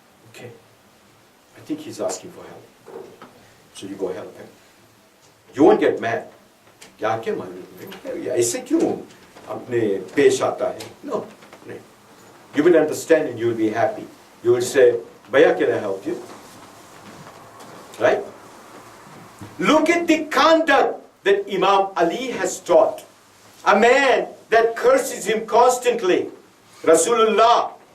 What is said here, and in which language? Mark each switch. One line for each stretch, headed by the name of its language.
English: Okay, I think he's asking for help. So you go help him. You won't get mad.
Hindi: ऐसे क्यों अपने पेश आता है?
English: No. You will understand and you will be happy. You will say, Bhaiya, can I help you? Right? Look at the conduct that Imam Ali has taught. A man that curses him constantly. Rasulullah.